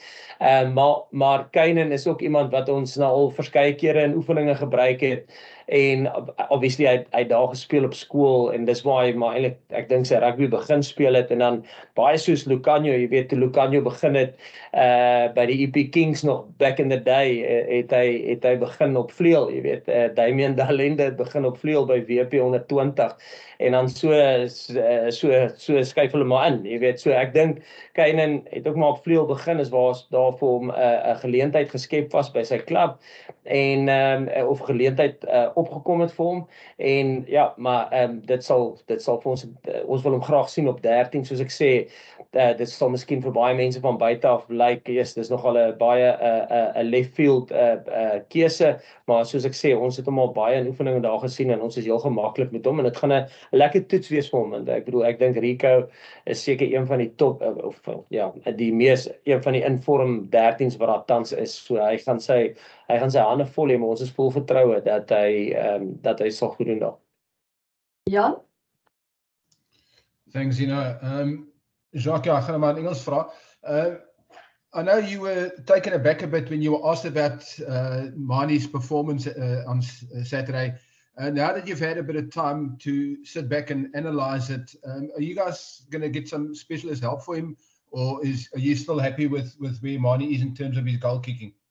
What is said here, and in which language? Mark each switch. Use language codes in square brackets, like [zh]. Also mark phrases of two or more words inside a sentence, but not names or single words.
[af] Maar Keinan is ook iemand wat ons nou al verskeie kere in oefeninge gebruik het en obviously hy daar gespeel op skool en dis waar hy maar eintlik ek dink sy rugby begin speel het en dan baie soos Lucanio, jy weet toe Lucanio begin het by die EP Kings nog [en] back in the day [af] het hy begin op vleuel, jy weet Damian Dalende het begin op vleuel by WP 120 en dan so skuif hulle maar in, jy weet, so ek dink Keinan het ook maar op vleuel begin is waar daar vir hom 'n geleentheid geskep was by sy klub en of geleentheid opgekom het vir hom en ja, maar dit sal vir ons wil hom graag sien op 13 soos ek sê, dit sal miskien vir baie mense van buite af lyk, dis nogal 'n baie 'n [en] left field [af] keuse, maar soos ek sê, ons het hom al baie in oefeninge daar gesien en ons is heel gemaklik met hom en dit gaan 'n lekker toets wees vir hom want ek bedoel ek dink Rico is seker een van die top een van die inform 13s wat daar tans is, so hy gaan sy hande vol hê, maar ons is vol vertroue dat hy sal goed doen daar. Jan? [en] Thanks, Zina. [af] Jacques, ja, ek gaan maar in Engels vra. [en] I know you were taken aback a bit when you were asked about Mani's performance on Saturday. Now that you've had a bit of time to sit back and analyze it, are you guys going to get some specialist help for him, or are you still happy with where Mani is in terms of his goal kicking?